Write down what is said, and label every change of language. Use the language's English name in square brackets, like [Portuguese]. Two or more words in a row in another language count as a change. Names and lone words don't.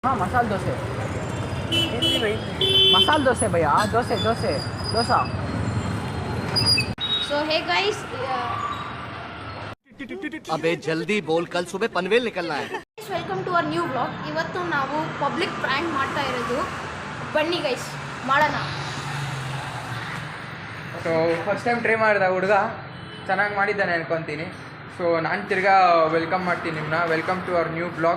[Hindi] हाँ मसाला डोसे मसाला डोसे भैया डोसे डोसे डोसा [English] So hey guys, [Hindi] अबे जल्दी बोल, कल सुबह पनवेल निकलना है. [English] welcome to our new vlog. [Kannada] ಇವತ್ತು ನಾವು [English] public prank [Kannada] ಮಾಡ್ತಾ ಇರೋದು. ಬನ್ನಿ ಗೈಸ್ ಮಾಡೋಣ. [English] so first time try [Kannada] ಮಾಡಿದ ಹುಡುಗ ಚೆನ್ನಾಗಿ ಮಾಡಿದ್ದಾನೆ ಅನ್ಕೊತೀನಿ. ಸೊ ನಾನು ತಿರ್ಗಾ ವೆಲ್ಕಮ್ ಮಾಡ್ತೀನಿ ನಿಮ್ಮನ್ನ. [English] welcome to our new blog.